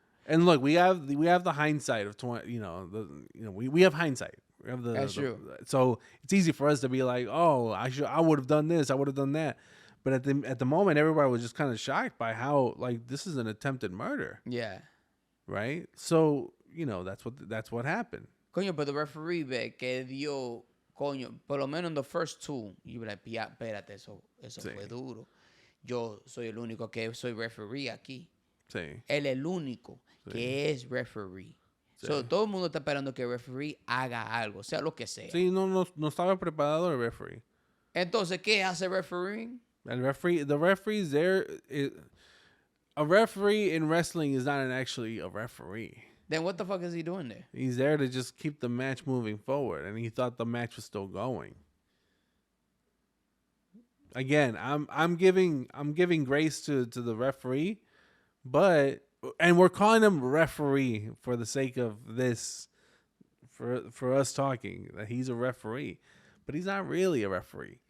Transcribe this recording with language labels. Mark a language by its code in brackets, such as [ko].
[en] And look, we have the hindsight of 20. We have hindsight. We have That's true. So it's easy for us to be like, oh, I would have done this, I would have done that. But at the moment, everybody was just kind of shocked by how this is an attempted murder. Yeah. Right. So that's what happened. [es] Coño, [en] but the referee [es] que dio, coño, por lo menos [en] in the first two, you be like, [es] espérate, eso fue duro. Yo soy el único que soy referee aquí. Sí. Él es el único que es referee. Sí. [en] So, [es] todo el mundo está esperando que el referee haga algo, sea lo que sea. Sí, no estaba preparado el referee. Entonces, ¿qué hace el referee? [en] The referee's there. A referee in wrestling is not actually a referee. Then what the fuck is he doing there? He's there to just keep the match moving forward, and he thought the match was still going. Again, I'm giving grace to the referee, and we're calling him referee for the sake of this, for us talking that he's a referee, but he's not really a referee.